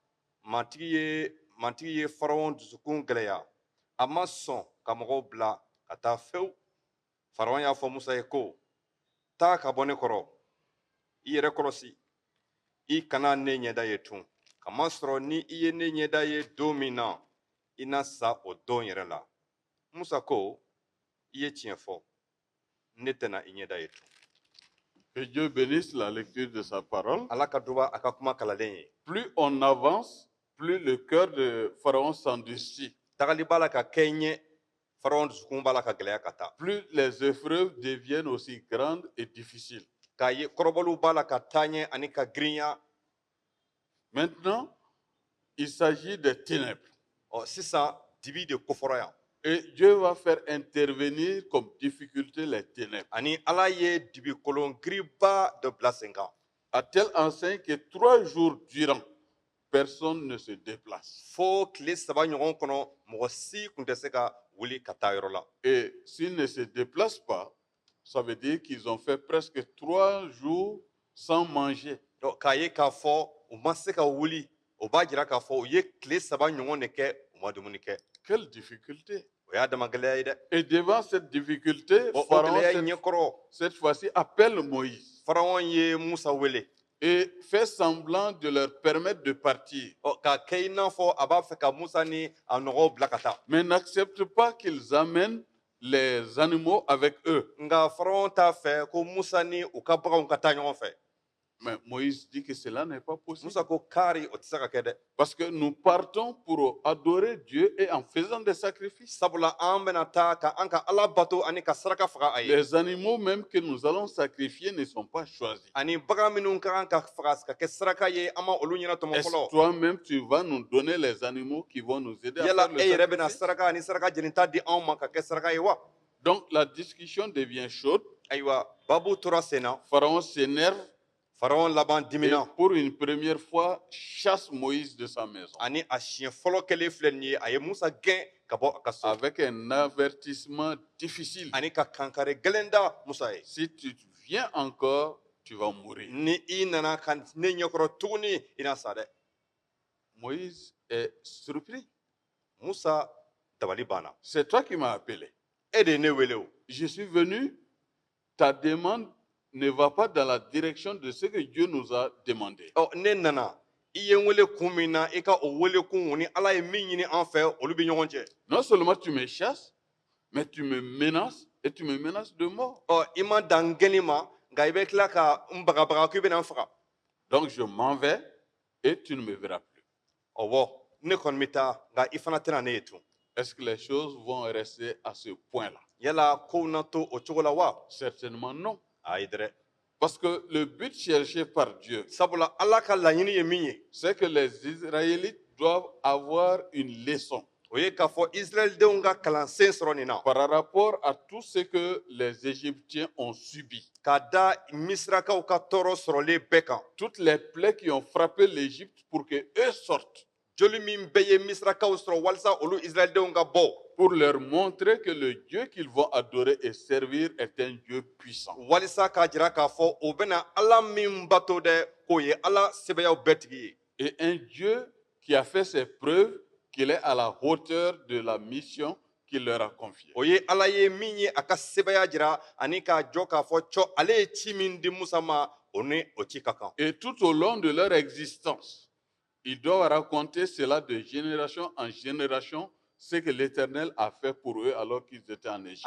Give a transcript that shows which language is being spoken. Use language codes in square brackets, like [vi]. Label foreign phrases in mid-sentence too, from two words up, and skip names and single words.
[bm] matigi ye Pharaon dusukun gɛlɛya a ma sɔn ka mɔgɔw bila ka taa fewu Pharaon y'a fɔ Musa ye ko taa ka bɔ ne kɔrɔ i yɛrɛ kɔlɔsi i kana ne ɲɛda ye tun kamasɔrɔ ni i ye ne ɲɛda ye don min na i na sa o don yɛrɛ la Musa ko i ye tiɲɛ fɔ ne tɛna i ɲɛda ye tun [fr] Que Dieu bénisse la lecture de sa parole. [bm] ala ka duba a ka kuma kalalen ye [fr] Plus on avance, plus le cœur de Pharaon s'endurcit. [bm] tagali b'a la ka kɛ ɲɛ Pharaon dusukun b'a la ka gɛlɛya ka taa [fr] Plus les épreuves deviennent aussi grandes et difficiles. [bm] k'a ye kɔrɔbɔliw b'a la ka taa ɲɛ ani ka girinya [fr] Maintenant, il s'agit des ténèbres. [bm] sisan dibi de kofɔra yan [fr] Et Dieu va faire intervenir comme difficulté les ténèbres. [bm] ani ala ye dibi kolon giriba dɔ bila sen kan [fr] À telle enseigne que 3 jours durant, personne ne se déplace. [bm] fo tile 3 ɲɔgɔn kɔnɔ mɔgɔ si tun tɛ se ka wuli ka taa yɔrɔ la [fr] Et s'ils ne se déplacent pas, ça veut dire qu'ils ont fait presque 3 jours sans manger. [bm] k'a ye k'a fɔ u ma se ka wuli o b'a jira k'a fɔ u ye tile 3 ɲɔgɔn de kɛ u ma dumuni kɛ [fr] Quelle difficulté! [bm] o y'a dama gɛlɛya ye dɛ [fr] Et devant cette difficulté, [bm] o Pharaon, gɛlɛya ɲɛkɔrɔ [fr] cette fois-ci, appelle Moïse [bm] Pharaon ye Musa wele [fr] et fait semblant de leur permettre de partir. [bm] k'a kɛ i n'a fɔ a b'a fɛ ka Musa ni a nɔgɔw bila ka taa [fr] Mais n'accepte pas qu'ils amènent les animaux avec eux. [bm] nka Pharaon t'a fɛ ko Musa ni u ka baganw ka taa ɲɔgɔn fɛ [fr] Mais Moïse dit que cela n'est pas possible. [bm] Musa ko kari o tɛ se ka kɛ dɛ [fr] Parce que nous partons pour adorer Dieu et en faisant des sacrifices. [bm] sabula an bɛna taa ka an ka ala bato ani ka saraka faga a ye [fr] Les animaux même que nous allons sacrifier ne sont pas choisis. [bm] ani bagan minnu ka kan ka faga ka kɛ saraka ye an ma olu ɲɛna tɔmɔ [fr] Est-ce [bm] fɔlɔ [fr] toi-même tu vas nous donner les animaux qui vont nous aider à [bm] yala [fr] faire le [bm] e yɛrɛ bɛna [fr] sacrifice? [bm] saraka ani saraka jɛninta di anw ma ka kɛ saraka ye wa [fr] Donc la discussion devient chaude. [bm] ayiwa babu tora sen na [fr] Pharaon s'énerve [bm] Pharaon laban [fr] et [bm] dimina [fr] pour une première fois chasse Moïse de sa maison [bm] ani a siɲɛ fɔlɔ kɛlen filɛ nin ye a ye Musa gɛn ka bɔ a ka so [fr] avec un avertissement difficile. [bm] ani ka kankari gɛlɛn da Musa ye [fr] Si tu viens encore, tu vas mourir. [bm] ni i nana ka ne ɲɛkɔrɔ tuguni i na sa dɛ [fr] Moïse est surpris. [bm] Musa dabali banna [fr] C'est toi qui m'as appelé. [bm] e de ye ne wele o [fr] Je suis venu, ta demande ne va pas dans la direction de ce que Dieu nous a demandé. [bm] ne nana i ye n wele kun min na i ka o wele kun ni ala ye min ɲini an fɛ olu bɛ ɲɔgɔn cɛ [fr] Non seulement tu me chasses, mais tu me menaces et tu me menaces de mort. [bm] i ma dan gɛnni ma nka i bɛ tila ka n bagabaga ko i bɛna n faga [fr] Donc je m'en vais et tu ne me verras plus. [bm] ɔwɔ ne kɔni bɛ taa nka i fana tɛna ne ye tun [fr] Est-ce que les choses vont rester à ce point-là? [bm] yala kow na to o cogo la wa [fr] Certainement non. [bm] ayi dɛrɛ [fr] Parce que le but cherché par Dieu, [bm] sabula ala ka laɲini ye min ye [fr] c'est que les Israélites doivent avoir une leçon. [bm] o ye k'a fɔ israɛlidenw ka kalansen sɔrɔ nin na [fr] par rapport à tout ce que les Égyptiens ont subi. [bm] k'a da misirakaw ka tɔɔrɔ sɔrɔlen bɛɛ kan [fr] Toutes les plaies qui ont frappé l'Égypte pour que eux sortent, [bm] joli min bɛɛ ye misirakaw sɔrɔ walasa olu israɛlidenw ka bɔ [fr] pour leur montrer que le Dieu qu'ils vont adorer et servir est un Dieu puissant. [bm] walisa k'a jira k'a fɔ o bɛna ala min bato dɛ k'o ye ala sɛbɛyaw bɛɛ tigi ye [fr] Et un Dieu qui a fait ses preuves qu'il est à la hauteur de la mission qu'il leur a confiée. [bm] o ye ala ye min ye a ka sɛbɛya jira ani k'a jɔ k'a fɔ cɔ ale ye ci min di musa ma o ni o ci ka kan [fr] Et tout au long de leur existence, ils doivent raconter cela de génération en génération, ce que l'Éternel a fait pour eux alors qu'ils étaient en Égypte.